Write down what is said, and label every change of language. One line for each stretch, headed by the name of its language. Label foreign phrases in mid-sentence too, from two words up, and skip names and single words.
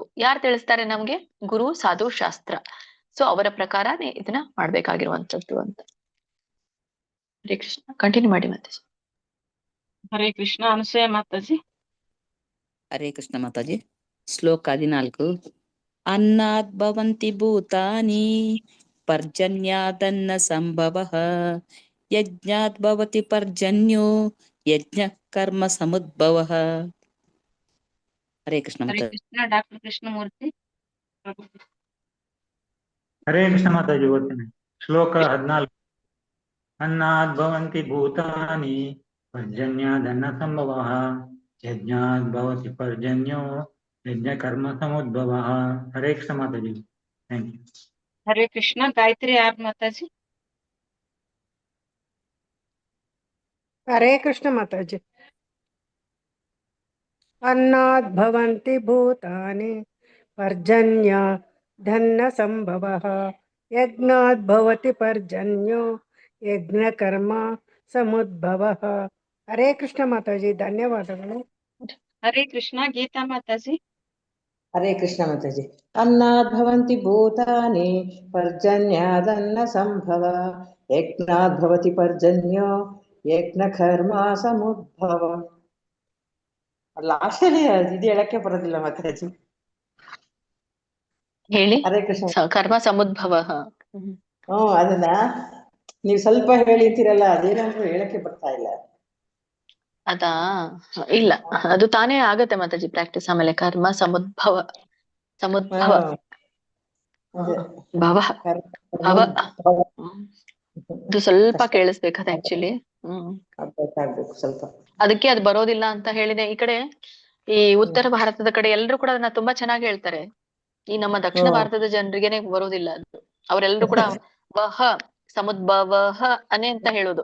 Kannada: ಯಾರು ತಿಳಿಸ್ತಾರೆ ನಮ್ಗೆ? ಗುರು, ಸಾಧು, ಶಾಸ್ತ್ರ. ಸೊ ಅವರ ಪ್ರಕಾರನೇ ಇದನ್ನ ಮಾಡ್ಬೇಕಾಗಿರುವಂತದ್ದು ಅಂತ. ಹರೇ ಕೃಷ್ಣ. ಕಂಟಿನ್ಯೂ ಮಾಡಿ ಮಾತಾಜಿ. ಹರೇ ಕೃಷ್ಣ. ಅನಸೂಯ ಮಾತಾಜಿ. ಹರೇ ಕೃಷ್ಣ ಮಾತಾಜಿ. ಶ್ಲೋಕ 14.
Sanskrit: ಅನ್ನಾದ್ ಭವಂತಿ ಭೂತಾನಿ ಪರ್ಜನ್ಯಾದನ್ನ ಸಂಭವಃ ಯಜ್ಞಾದ್ ಭವತಿ ಪರ್ಜನ್ಯೋ ಯಜ್ಞ ಕರ್ಮ ಸಮುದ್ಭವಃ.
Kannada: ಹರೇ ಕೃಷ್ಣ ಹರೇ ಮಾತಾಜಿ. ಕೃಷ್ಣ. ಡಾಕ್ಟರ್ ಕೃಷ್ಣಮೂರ್ತಿ. ಹರೇ ಕೃಷ್ಣ ಮಾತಾಜಿ ಓದ್ತೇನೆ.
Sanskrit: ಶ್ಲೋಕ 14. ಅನ್ನಾದ್ ಭವಂತಿ ಭೂತಾನಿ ಪರ್ಜನ್ಯಾದನ್ನ ಸಂಭವಃ ಯಜ್ಞಾದ್ ಭವತಿ ಪರ್ಜನ್ಯೋ ಯಜ್ಞ ಕರ್ಮ ಸಮುದ್ಭವಃ.
Kannada: ಹರೇ ಕೃಷ್ಣ ಮಾತಾಜಿ.
English: thank you.
Kannada: ಹರೇ ಕೃಷ್ಣ. ಗಾಯತ್ರಿ ಆರ್ ಮಾತಾಜಿ. ಹರೇ ಕೃಷ್ಣ ಮಾತಾಜಿ.
Sanskrit: ಅನ್ನಾದ್ ಭವಂತಿ ಭೂತಾನಿ ಪರ್ಜನ್ಯ ಧನ್ನ ಸಂಭವಃ ಯಜ್ಞಾದ್ ಭವತಿ ಪರ್ಜನ್ಯೋ ಯಜ್ಞ ಕರ್ಮ ಸಮುದ್ಭವಃ.
Kannada: ಹರೇ ಕೃಷ್ಣ ಮಾತಾಜಿ. ಧನ್ಯವಾದಗಳು. ಹರೇ ಕೃಷ್ಣ. ಗೀತಾ ಮಾತಾಜಿ. ಹರೇ ಕೃಷ್ಣ ಮಾತಾಜಿ.
Sanskrit: ಅನ್ನಾದ್ ಭವಂತಿ ಭೂತಾನಿ ಪರ್ಜನ್ಯಾದನ್ನ ಸಂಭವ ಯಜ್ಞಾದ್ ಭವತಿ ಪರ್ಜನ್ಯೋ ಯಜ್ಞ ಕರ್ಮ ಸಮುದ್ಭವ.
Kannada: ಲಾಸ್ಟ್ ಅಲ್ಲಿ ಇದು ಹೇಳಕ್ಕೆ ಬರೋದಿಲ್ಲ ಮಾತಾಜಿ. ಹೇಳಿ. ಹರೇ ಕೃಷ್ಣ.
Sanskrit: ಕರ್ಮ ಸಮುದ್ಭವ.
Kannada: ಅದನ್ನ ನೀವು ಸ್ವಲ್ಪ ಹೇಳಿರ್ತೀರಲ್ಲ, ಅದೇನಾದ್ರೂ ಹೇಳಕ್ಕೆ ಬರ್ತಾ ಇಲ್ಲ. ಅದಾ? ಇಲ್ಲ, ಅದು ತಾನೇ ಆಗತ್ತೆ ಮಾತಾಜಿ ಪ್ರಾಕ್ಟೀಸ್.
Sanskrit: ಆಮೇಲೆ ಕರ್ಮ ಸಮುದ್ಭವ. ಸಮುದ್ಭವ ಭವ ಭವ.
Kannada: ಇದು ಸ್ವಲ್ಪ ಕೇಳಿಸ್ಬೇಕದ ಆಕ್ಚುಲಿ. ಸ್ವಲ್ಪ ಅದಕ್ಕೆ ಅದು ಬರೋದಿಲ್ಲ ಅಂತ ಹೇಳಿದೆ. ಈ ಕಡೆ ಈ ಉತ್ತರ ಭಾರತದ ಕಡೆ ಎಲ್ರು ಕೂಡ ಅದನ್ನ ತುಂಬಾ ಚೆನ್ನಾಗಿ ಹೇಳ್ತಾರೆ. ಈ ನಮ್ಮ ದಕ್ಷಿಣ ಭಾರತದ ಜನರಿಗೆನೆ ಬರೋದಿಲ್ಲ ಅದು. ಅವರೆಲ್ಲರೂ ಕೂಡ ವಹ ಸಮುದ್ಭವಹ ಅನೆ ಅಂತ ಹೇಳೋದು.